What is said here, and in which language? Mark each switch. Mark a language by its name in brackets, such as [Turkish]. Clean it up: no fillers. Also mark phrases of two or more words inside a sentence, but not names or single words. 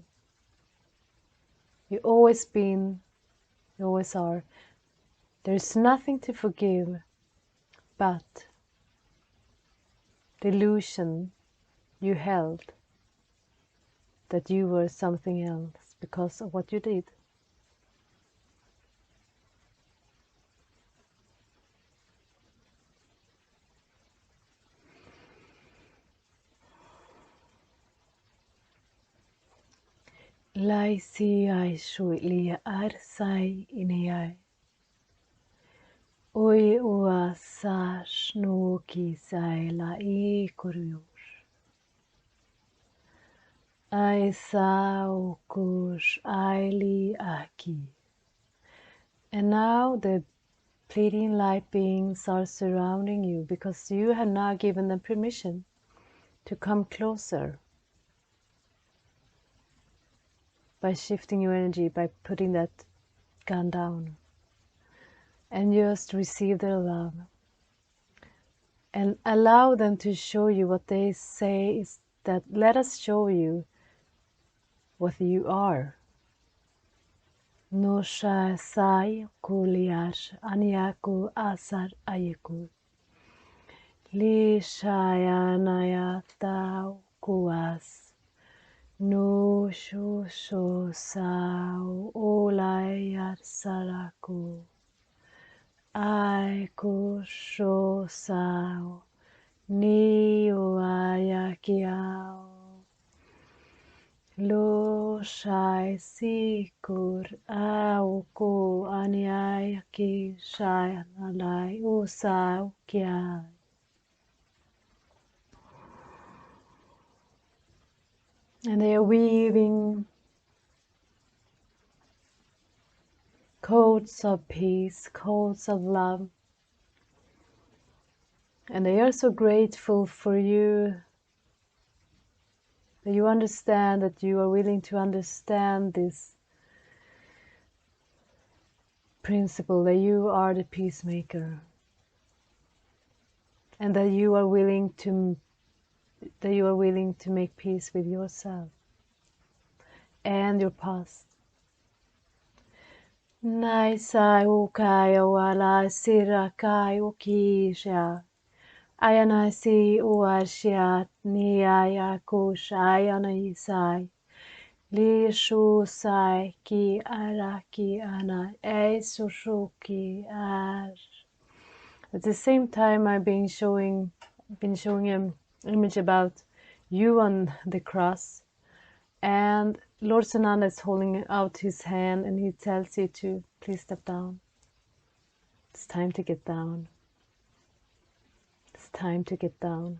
[English] You've always been, you always are. There's nothing to forgive but the illusion you held that you were something else because of what you did. Lai si ai shui lia ar sai ineai. Oi ua sa shnu ki sai la I kuriur. Ai sa ukush ai li aki. And now the Pleiadian light beings are surrounding you because you have now given them permission to come closer by shifting your energy, by putting that gun down and just receive their love and allow them to show you what they say is that let us show you what you are. No sha sai kuliash anyaku asar ayeku li shayanaya tau kuas no shu sho sao olayar saraku ai ku sho sao ni ayakiao lo shai sikur au ko anyayaki shai alai usao kia. And they are weaving coats of peace, coats of love. And they are so grateful for you that you understand that you are willing to understand this principle that you are the peacemaker. And that you are willing to make peace with yourself and your past. Nai sai ukai wala sirakai ukisha. Ayana si uashiat ni ayakush ayana isai. Li shu sai ki araki ana e sushuki ar. At the same time I've been showing an image about you on the cross, and Lord Sananda is holding out his hand and he tells you to please step down. It's time to get down. It's time to get down.